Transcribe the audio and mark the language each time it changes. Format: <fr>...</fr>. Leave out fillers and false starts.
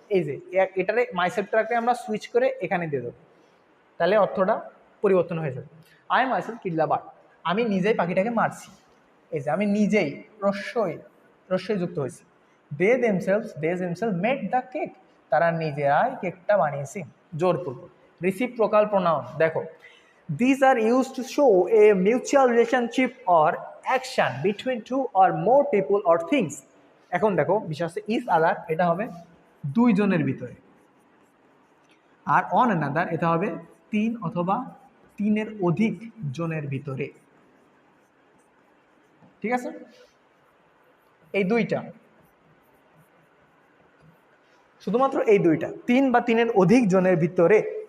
<bn>এই যে এটারে মাইসেলফটাকে আমরা সুইচ করে এখানে দিয়ে দেবো, তাহলে অর্থটা পরিবর্তন হয়ে যাবে।</bn> <en>I myself kill the bird,</en> <bn>আমি নিজেই পাখিটাকে মারছি। এই যে আমি নিজেই, রস্যই যুক্ত হয়েছে।</bn> <en>they themselves made the cake,</en> <bn>তারা নিজেরাই কেকটা বানিয়েছে, জোরপূর্বক।</bn> <en>Reciprocal pronoun, দেখো these are used to show a mutual relationship or action between two or more people or things.</en> <bn>এখন দেখো বিষয় হচ্ছে ইজ আদার, এটা হবে দুইজনের ভিতরে, আর অন অ্যানাদার এটা হবে তিন অথবা তিনের অধিক জনের ভিতরে, ঠিক আছে। এই দুইটা, শুধুমাত্র এই দুইটা, তিন বা তিনের অধিক জনের ভিতরে।</bn>